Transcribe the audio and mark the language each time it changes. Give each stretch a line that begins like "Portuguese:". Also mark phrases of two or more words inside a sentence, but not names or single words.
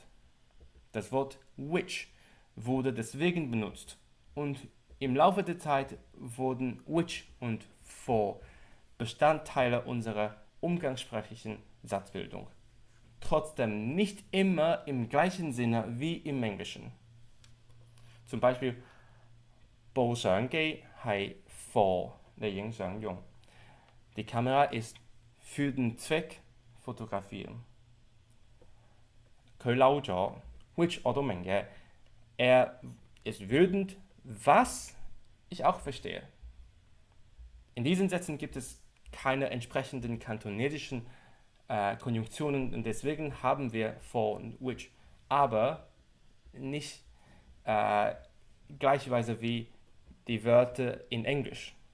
German: Das Wort which wurde deswegen benutzt und im Laufe der Zeit wurden which und for Bestandteile unserer umgangssprachlichen Satzbildung. Trotzdem nicht immer im gleichen Sinne wie im Englischen. Zum Beispiel
Cantonese: 部相機係 for 嚟影相用.
German: Die Kamera ist für den Zweck fotografieren.
Cantonese: 佢嬲咗 which 我都明嘅.
German: Er ist wütend, was ich auch verstehe. In diesen Sätzen gibt es keine entsprechenden kantonesischen Konjunktionen und deswegen haben wir for und which, aber nicht gleicherweise wie die Wörter in Englisch.